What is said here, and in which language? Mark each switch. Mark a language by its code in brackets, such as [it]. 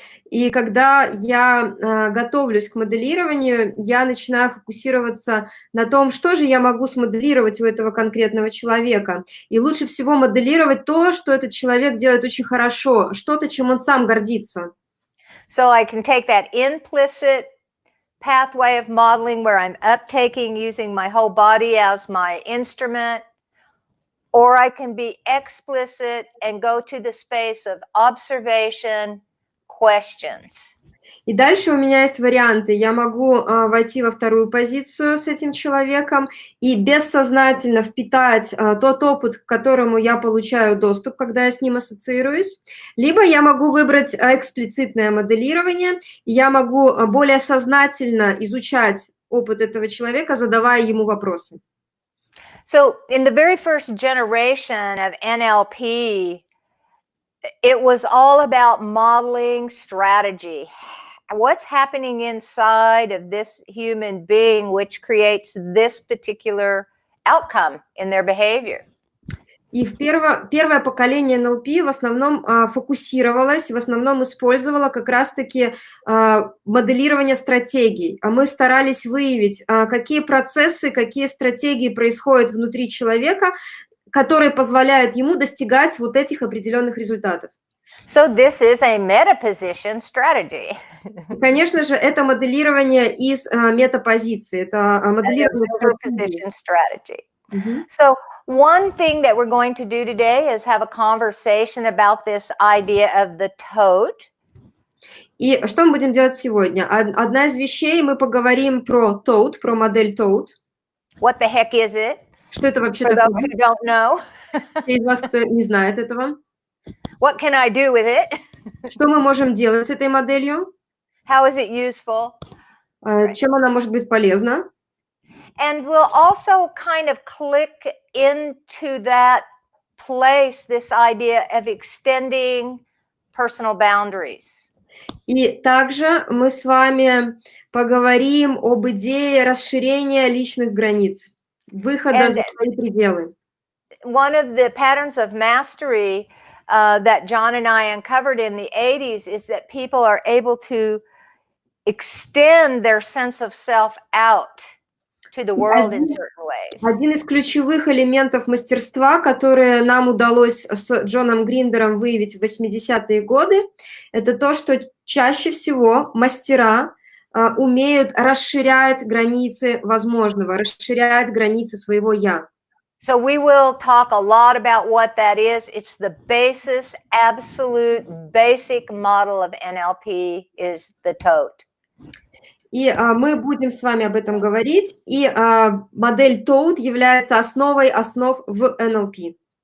[ru] И когда я готовлюсь к моделированию, я начинаю фокусироваться на том, что же я могу смоделировать у этого конкретного человека. И лучше всего моделировать то, что этот человек делает очень хорошо, что-то, чем он сам гордится. [en] So I can take that implicit pathway of modeling where I'm uptaking using my whole body as my instrument, or I can be explicit and go to the space of observation, questions. [ru] И дальше у меня есть варианты. Я могу войти во вторую позицию с этим человеком и бессознательно впитать тот опыт, к которому я получаю доступ, когда я с ним ассоциируюсь. Либо я могу выбрать эксплицитное моделирование, и я могу более сознательно изучать опыт этого человека, задавая ему вопросы. [en] So in the very first generation of NLP, it was all about modeling strategy. What's happening inside of this human being which creates this particular outcome in their behavior? [ru] И первое поколение НЛП в основном фокусировалось, в основном использовало как раз-таки моделирование стратегий. А мы старались выявить, какие процессы, какие стратегии происходят внутри человека, которые позволяют ему достигать вот этих определенных результатов. [en] So this is a meta-position strategy. [ru] Конечно же, это моделирование из метапозиции, это моделирование [en] strategy. So one thing that we're going to do today is have a conversation about this idea of the toad. [ru] И что мы будем делать сегодня? Одна из вещей, мы поговорим про toad, про модель toad. [en] What the heck is it? [ru] Что это вообще [en] For [ru] такое? [en] those who don't know. [ru] Те из вас, кто не знает этого. [en] What can I do with it? [ru] Что мы можем делать с этой моделью? [en] How is it useful? [ru] Чем она может быть полезна? [en] And we'll also kind of click into that place this idea of extending personal boundaries. [ru] И также мы с вами поговорим об идее расширения личных границ, выхода за свои пределы. [en] One of the patterns of mastery that John and I uncovered in the 80s is that people are able to extend their sense of self out to the world in certain ways. [ru] Один из ключевых элементов мастерства, которые нам удалось с Джоном Гриндером выявить в 80-е годы, это то, что чаще всего мастера умеют расширять границы возможного, расширять границы своего «я». [en] So we will talk a lot about what that is. It's the basis, absolute, basic model of NLP is the toad. [ru] И мы будем с вами об этом говорить, и модель toad является основой основ в NLP.